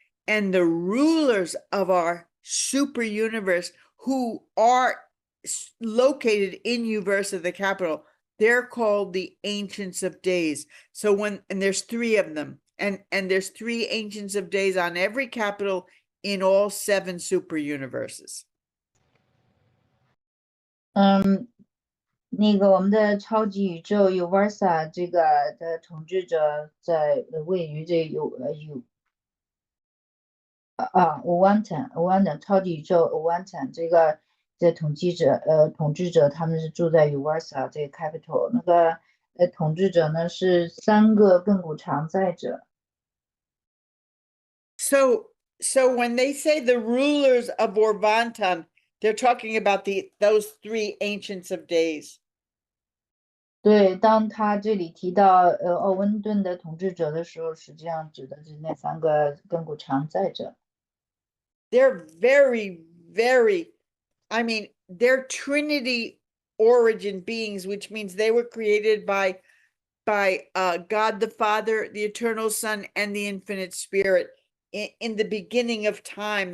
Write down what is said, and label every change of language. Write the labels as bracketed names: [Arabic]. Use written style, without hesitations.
[English] And the rulers of our super universe, who are located in Uversa, the capital, they're called the Ancients of Days. So and there's three of them, and there's three Ancients of Days on every capital in all 7 super universes. [Chinese] 那个我们的超级宇宙有 Versa 这个的统治者在位于这Urantia 超级宇宙 Urantia 这个的统治者他们是住在 Uversa 这个 capital。那个统治者呢是3个亘古常在者。 [English] So when they say the rulers of Orvantan, they're talking about those 3 Ancients of Days. [Chinese] 对，当他这里提到奥温顿的统治者的时候，实际上指的是那3个亘古常在者。 [English] They're very, very, I mean, they're Trinity origin beings, which means they were created by God the Father, the Eternal Son, and the Infinite Spirit in the beginning of time.